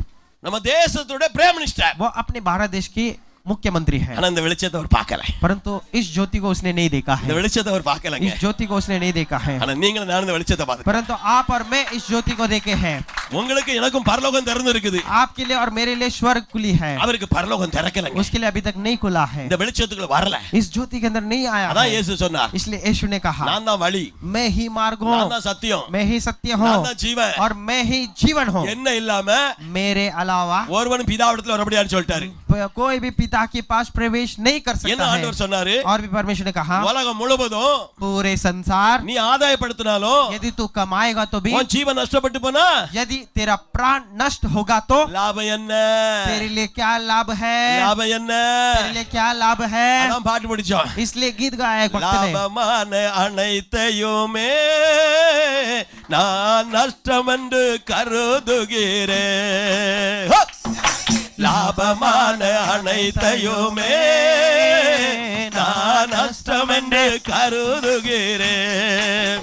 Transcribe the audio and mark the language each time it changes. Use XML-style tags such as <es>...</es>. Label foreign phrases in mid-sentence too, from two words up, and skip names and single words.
<ta>நம்ம தேசத்தோட</ta> <en>prime minister,</en> <hi>वो अपने भारत देश की मुख्यमंत्री है,</hi> <ta>ஆனா இந்த வெளிச்சத்தை அவர் பார்க்கல.</ta> <hi>परंतु इस ज्योति को उसने नहीं देखा</hi> <ta>இந்த</ta> <hi>है.</hi> <ta>வெளிச்சத்தை அவர் பார்க்கலங்க.</ta> <hi>इस ज्योति को उसने नहीं देखा है,</hi> <ta>ஆனா நீங்களும் நானும் இந்த வெளிச்சத்தை பார்த்து,</ta> <hi>परंतु आप और मैं इस ज्योति को देखे हैं.</hi> <ta>உங்களுக்கு எனக்கும் பரலோகம் திறந்து இருக்குது.</ta> <hi>आपके लिए और मेरे लिए स्वर्ग खुली है,</hi> <ta>அவருக்கு பரலோகம் திறக்கலங்க.</ta> <hi>उसके लिए अभी तक नहीं खुला है.</hi> <ta>இந்த வெளிச்சத்துக்குள்ள வரல.</ta> <hi>इस ज्योति के अंदर नहीं आया</hi> <ta>அதான்</ta> <hi>है.</hi> <ta>இயேசு சொன்னார்,</ta> <hi>इसलिए यीशु ने कहा,</hi> <ta>நான் தான் வழி,</ta> <hi>मैं ही मार्ग</hi> <ta>நான்</ta> <hi>हूँ,</hi> <ta>தான் சத்தியம்,</ta> <hi>मैं ही सत्य</hi> <ta>நான்</ta> <hi>हूँ,</hi> <ta>தான் ஜீவன்,</ta> <hi>और मैं ही जीवन हूँ.</hi> <ta>என்ன இல்லாம</ta> <hi>मेरे अलावा</hi> <ta>ஒருவன் பிதாவிடத்துல வரப்படியான்னு சொல்லிட்டாரு.</ta> <hi>कोई भी पिता के पास प्रवेश नहीं कर</hi> <ta>என்ன</ta> <hi>सकता है.</hi> <ta>ஆண்டவர் சொன்னாரு?</ta> <hi>और भी परमेश्वर ने कहा,</hi> <ta>உலகம் முழுவதும்</ta> <hi>पूरे संसार</hi> <ta>நீ ஆதாயப்படுத்தினாலும்</ta> <hi>यदि तू कमाएगा तो भी,</hi> <ta>உன் ஜீவன் நஷ்டப்பட்டு போனா</ta> <hi>यदि तेरा प्राण नष्ट होगा तो</hi> <ta>லாபம் என்ன?</ta> <hi>तेरे लिए क्या लाभ है?</hi> <ta>லாபம் என்ன?</ta> <hi>तेरे लिए क्या लाभ है?</hi> <ta>அதான் பாட்டு படிச்சோம்.</ta> <hi>इसलिए गीत गाया एक भक्त ने,</hi> <ta>லாபமான அனைத்தையுமே நான் நஷ்டம் என்று கருதுகிறேன். லாபமான அனைத்தையுமே நான் நஷ்டம் என்று கருதுகிறேன்.</ta>